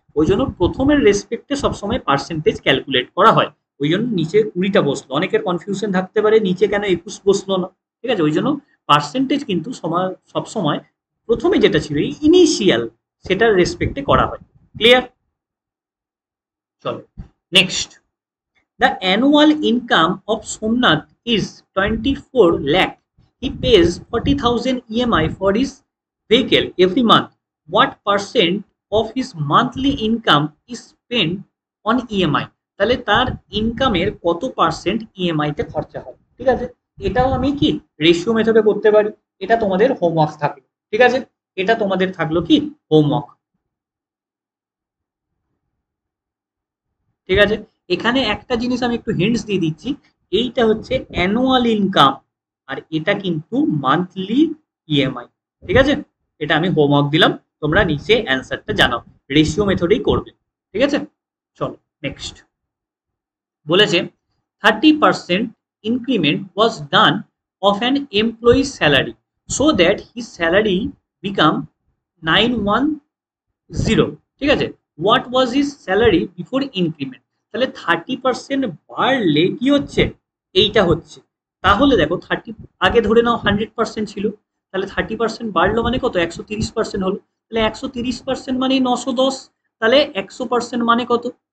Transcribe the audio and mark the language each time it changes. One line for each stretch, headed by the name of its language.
Bangla: ওই জন্য প্রথমের রেসপেক্টে সবসময় পার্সেন্টেজ ক্যালকুলেট করা হয়, ওই জন্য নিচে 20টা বসলো। অনেকের কনফিউশন থাকতে পারে নিচে কেন 21 বসলো না, ঠিক আছে। ওই জন্য পার্সেন্টেজ কিন্তু সবসময় প্রথমে যেটা ছিল ইনিশিয়াল, সেটার রেসপেক্টে করা হয়। ক্লিয়ার? চলো next.
English: The annual income of Somnath is 24 lakh. He pays 40,000 EMI for his vehicle every month. What percent of his monthly income is spent on EMI?
Bangla: তাহলে তার ইনকামের কত পার্সেন্ট ইএমআই তে খরচা হয়, ঠিক আছে। এটাও আমি কি রেশিও মেথডে করতে পারি, এটা তোমাদের হোমওয়ার্ক থাকলো, ঠিক আছে। এটা তোমাদের থাকলো কি হোমওয়ার্ক, ঠিক আছে। এখানে একটা জিনিস আমি একটু হিন্টস দিয়ে দিচ্ছি, এইটা হচ্ছে অ্যানুয়াল ইনকাম আর এটা কিন্তু মান্থলি ইএমআই। ঠিক আছে, এটা আমি হোমওয়ার্ক দিলাম, তোমরা নিচে অ্যান্সারটা জানাও, রেশিও মেথডেই করবে। ঠিক আছে, চলো নেক্সট।
English: বলেছে 30% increment was done of an employee's salary so that his salary become 910।
Bangla: ঠিক আছে,
English: What was his salary before increment.
Bangla: তাহলে 30% বাড়লে কি হচ্ছে, এইটা হচ্ছে। তাহলে দেখো আগে ধরে নাও 100% ছিল, তাহলে 30% বাড়লো মানে কত, 130% হলো। তাহলে 130% মানে 910, তাহলে 100% মানে কত।